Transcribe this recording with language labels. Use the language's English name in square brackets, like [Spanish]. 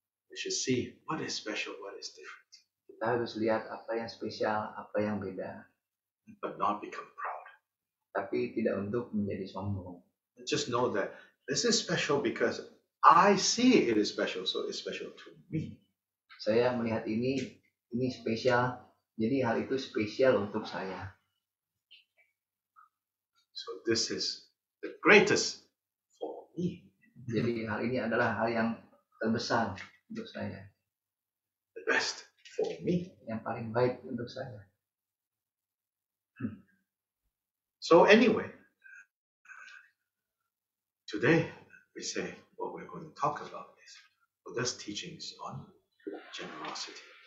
[English] We should see what is special, what is different. [Indonesian] Kita harus lihat apa yang spesial, apa yang beda. [English] But not become proud. [Indonesian] Tapi tidak untuk menjadi sombong. [English] Just know that this is special because I see it is special, so it's special to me. [Indonesian] Saya melihat ini spesial, jadi hal itu spesial untuk saya. [English] So this is the greatest for me. [Indonesian] Jadi hal ini adalah hal yang terbesar untuk saya, [English] The best for me. [Indonesian] yang paling baik untuk saya. [English] So anyway, today we say what we're going to talk about is Buddha's teachings on generosity.